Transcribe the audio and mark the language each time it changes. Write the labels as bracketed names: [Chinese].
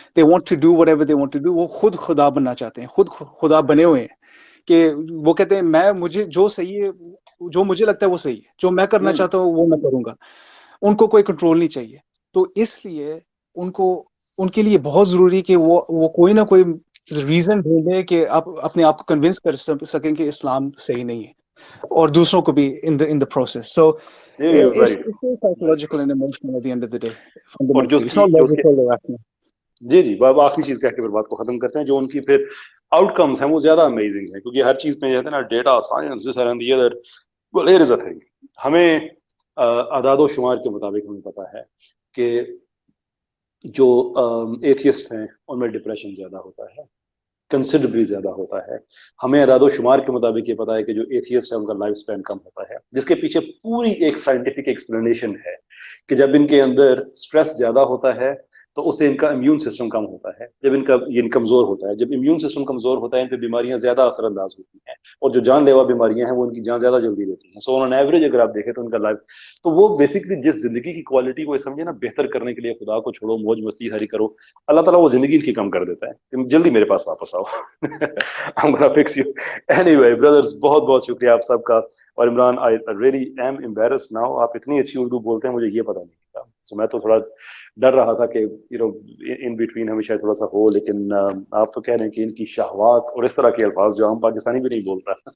[English] they want to do [Urdu] what ever they want to do. وہ خود خدا بننا چاہتے ہیں، خود خدا بنے ہوئے ہیں کہ وہ کہتے ہیں مجھے جو صحیح ہے، جو مجھے لگتا ہے وہ صحیح ہے، جو میں کرنا چاہتا ہوں وہ میں کروں گا. ان کو کوئی کنٹرول نہیں چاہیے. تو اس لیے ان کے لیے بہت ضروری کہ وہ کوئی نہ کوئی ریزن ڈھونڈے کہ آپ اپنے آپ کو کنونس کر سکیں کہ اسلام صحیح نہیں ہے، اور دوسروں کو بھی [English] In the process. So very it's psychological and emotional at the end of the day, [Urdu] اور جو اس [English] It's [Urdu] کی [English] not [Urdu] جو اس کے [English] logical or rational. [Urdu] جی باب آخری چیز کہہ کے پھر بات کو ختم کرتے ہیں. جو ان کی پھر آؤٹ کمز ہیں وہ زیادہ امیزنگ ہیں، کیونکہ ہر چیز میں کہتے ہیں نا data science [English] This and the other. well here is a thing. [Urdu] ہمیں اعداد و شمار کے مطابق ہمیں پتا ہے کہ جو ایتھیسٹ ہیں ان میں ڈپریشن زیادہ ہوتا ہے، کنسیڈربلی زیادہ ہوتا ہے. ہمیں اعداد و شمار کے مطابق یہ پتا ہے کہ جو ایتھیسٹ ہے ان کا لائف سپین کم ہوتا ہے، جس کے پیچھے پوری ایک سائنٹیفک ایکسپلینیشن ہے کہ جب ان کے اندر سٹریس زیادہ ہوتا ہے تو اس سے ان کا امیون سسٹم کم ہوتا ہے. جب ان کا یہ کمزور ہوتا ہے، جب امیون سسٹم کمزور ہوتا ہے، ان پہ بیماریاں زیادہ اثر انداز ہوتی ہیں، اور جو جان لیوا بیماریاں ہیں وہ ان کی جان زیادہ جلدی لیتی ہیں. [English] so on average [Urdu] اگر آپ دیکھیں تو ان کا لائف، تو وہ بیسکلی جس زندگی کی کوالٹی کو سمجھے نا بہتر کرنے کے لیے خدا کو چھوڑو، موج مستی ہری کرو، اللہ تعالیٰ وہ زندگی ان کی کم کر دیتا ہے کہ جلدی میرے پاس واپس آؤ. [English] I'm gonna fix you. Anyway, brothers, [Urdu] بہت بہت شکریہ آپ سب کا. [English] اور Imran I really am embarrassed now. [Urdu] آپ اتنی اچھی اردو بولتے ہیں، مجھے یہ پتا نہیں تھا. So میں تو تھوڑا ڈر رہا تھا کہ [English] in between [Urdu] ہمیشہ تھوڑا سا ہو، لیکن آپ تو کہہ رہے ہیں کہ ان کی شہوات اور اس طرح کے الفاظ جو ہم پاکستانی بھی نہیں بولتا.